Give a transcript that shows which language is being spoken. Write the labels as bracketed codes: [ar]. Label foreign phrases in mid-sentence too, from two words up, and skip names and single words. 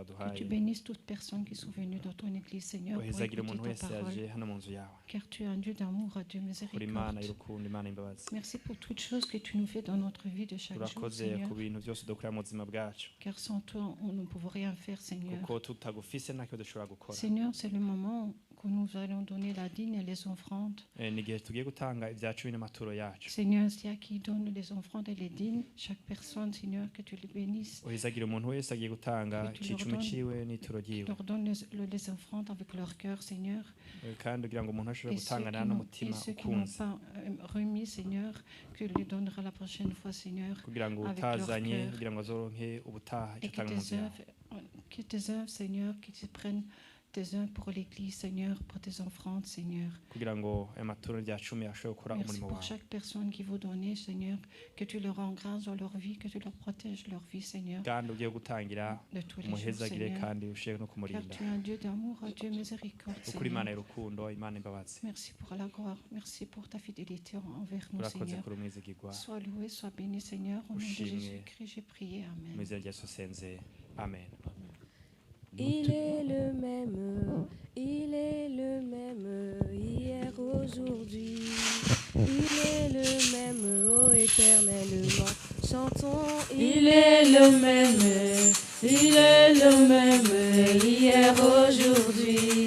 [fr] Que tu [rn] waduhaye. [fr] bénisses toutes personnes qui sont venues dans ton église, Seigneur, pour [rn] Uhezagire umuntu [fr] écouter [rn] wese [fr] ta parole. [rn] yaje hano mu nzu yawe. [fr] Car tu es un Dieu d'amour, un Dieu [rn] Uri Imana [fr] miséricorde. [rn] y'urukundo, Imana y'imbabazi. [fr] Merci pour toutes choses que tu nous fais dans notre vie de chaque jour, [rn] Urakoze [fr] Seigneur. [rn] ku bintu byose dukorera mu buzima bwacu. [fr] Car sans toi, on ne pouvait rien faire, Seigneur. [rn] Kuko tutagufise ntacyo dushobora gukora. [fr] Seigneur, c'est le moment que nous allons donner la dîme et les offrandes. [rn] Ni igihe tugiye gutanga ibya cumi n'amaturo yacu. [fr] Seigneur, c'est à qui donne les offrandes et les dîmes. Chaque personne, Seigneur, que tu les bénisses. [rn] Uhezagire umuntu wese agiye gutanga [fr] Que tu leur [rn] icicumi [fr] donnes- [rn] ciwe n'ituro [fr] Tu [rn] ryiwe. [fr] leur donnes les offrandes avec leur cœur, Seigneur. [rn] Kandi kugira ngo umuntu ashobore [fr] Et ceux [rn] gutangana [fr] qui [rn] n'umutima [fr] n'ont [rn] ukunze. [fr] pas remis, Seigneur, que tu les donneras la prochaine fois, Seigneur. [rn] Kugira ngo [fr] avec leur [rn] utazanye [fr] cœur. [rn] kugira ngo azoronke ubutaha icyo [fr] Et que [rn] atanga mu nzu yawe. [fr] tes œuvres, Seigneur, qui se prennent tes œuvres pour l'Église, Seigneur, pour tes offrandes, Seigneur. [rn] Kugira ngo amaturo rya cumi ashobore gukora [fr] Merci [rn] umurimo [fr] pour [rn] wawe. [fr] chaque personne qui vous donne, Seigneur, que tu leur rends grâce dans leur vie, que tu leur protèges leur vie, Seigneur, [rn] kandi ugiye gutangira [fr] de tous les jours, [rn] umuhezagire [fr] Seigneur. [rn] kandi ushire no [fr] Car [rn] kumurinda. [fr] tu es un Dieu d'amour, un Dieu miséricorde, [rn] Ukuri Imana [fr] Seigneur. [rn] y'urukundo, Imana y'imbabazi. [fr] Merci pour la gloire, merci pour ta fidélité envers nous, [rn] Urakoze [fr] Seigneur. [rn] kuri umwizigirwa. [fr] Sois loué, sois béni, Seigneur. Au nom de [rn] Ushimwe. [fr] Jésus-Christ, j'ai prié. Amen. [rn] Mu izina rya Yesu senze. Amen. [fr] Il est le même, il est le même, hier, aujourd'hui. Il est le même, ô éternellement. Chantons, Il est le même, il est le même, hier, aujourd'hui.